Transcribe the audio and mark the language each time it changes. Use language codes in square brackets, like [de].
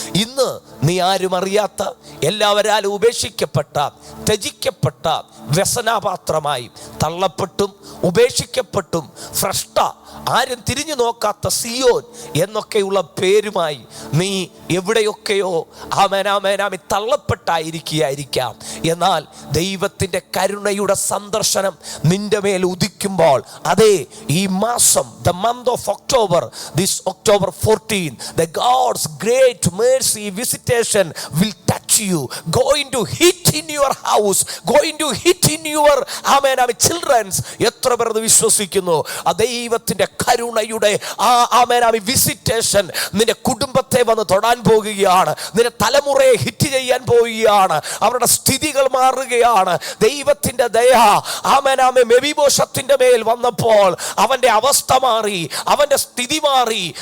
[ml] ഇന്ന് നീ ആരും അറിയാത്ത, എല്ലാവരാലും ഉപേക്ഷിക്കപ്പെട്ട, ത്യജിക്കപ്പെട്ട, വ്യസനാപാത്രമായി തള്ളപ്പെട്ടും ഉപേക്ഷിക്കപ്പെട്ടും ഭ്രഷ്ട, ആരും തിരിഞ്ഞു നോക്കാത്ത സിയോൻ എന്നൊക്കെയുള്ള പേരുമായി നീ എവിടെയൊക്കെയോ ആമേനാമേനാമി തള്ളപ്പെട്ടായിരിക്കുകയായിരിക്കാം. എന്നാൽ ദൈവത്തിൻ്റെ കരുണയുടെ സന്ദർശനം നിന്റെ മേൽ ഉദിക്കുമ്പോൾ, അതേ ഈ മാസം, [en] the month of October, this October 14, the God's great mercy visitation will touch you, going to hit in your house, going to hit in your children's. [ml] എത്ര പേർ വിശ്വസിക്കുന്നു? ആ ദൈവത്തിൻ്റെ കരുണയുടെ ആ വിസിറ്റേഷൻ നിന്റെ കുടുംബത്തെ വന്ന് തൊടാൻ പോകുകയാണ്. നിന്റെ തലമുറയെ ഹിറ്റ് ചെയ്യാൻ പോവുകയാണ്. അവരുടെ സ്ഥിതികൾ മാറുകയാണ്. ദൈവത്തിൻ്റെ ദയ മെബീബോശത്തിന്റെ മേൽ വന്നപ്പോൾ അവന്റെ അവസ്ഥ മാറി, അവന്റെ സ്ഥിതി മാറി.